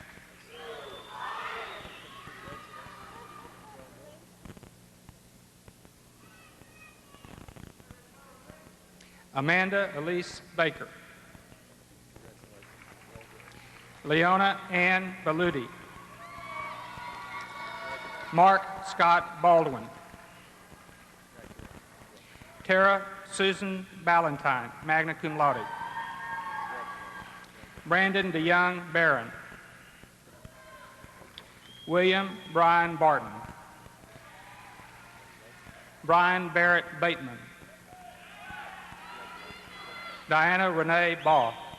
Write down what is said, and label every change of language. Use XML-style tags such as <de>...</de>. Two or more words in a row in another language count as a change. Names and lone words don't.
<en>Amanda Elise Baker. Leona Ann Baludi. Mark Scott Baldwin. Tara Susan Ballantyne,</en> <la>magna cum laude.</la> <en>Brandon DeYoung Barron. William Brian Barton. Brian Barrett Bateman. Diana Renee Baugh.</en>